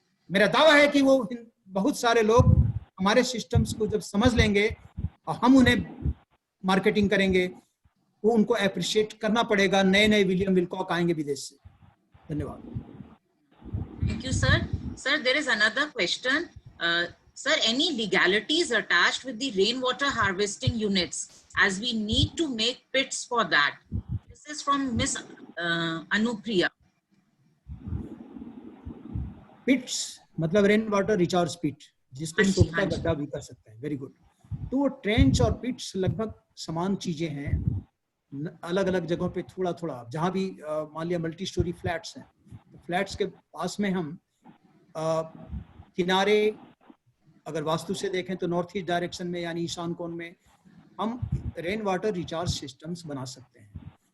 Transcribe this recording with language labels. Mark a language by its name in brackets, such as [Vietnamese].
[Hindi] मेरा दावा है कि वो बहुत सारे लोग हमारे सिस्टम्स को जब समझ लेंगे और हम उन्हें मार्केटिंग करेंगे, वो उनको अप्रिशिएट करना पड़ेगा। नए नए विलियम विलकॉक आएंगे विदेश से। धन्यवाद। [English] Thank you sir. Sir there is another question. Sir, any legalities attached with the rainwater harvesting units, as we need to make pits for that? This is from Miss Anupriya. [Hindi] पिट्स मतलब rain water recharge pit, जिसको सोखता गड्ढा भी कर सकते हैं। [English] Very good. [Hindi] तो वो trench और पिट्स लगभग समान चीजें हैं, अलग अलग जगहों पे थोड़ा थोड़ा। जहाँ भी मान लिया मल्टी स्टोरी फ्लैट्स हैं, तो फ्लैट्स के पास में हम किनारे अगर वास्तु से देखें तो नॉर्थ ईस्ट डायरेक्शन में यानी ईशान कोण में हम रेन वाटर रिचार्ज सिस्टम्स बना सकते हैं।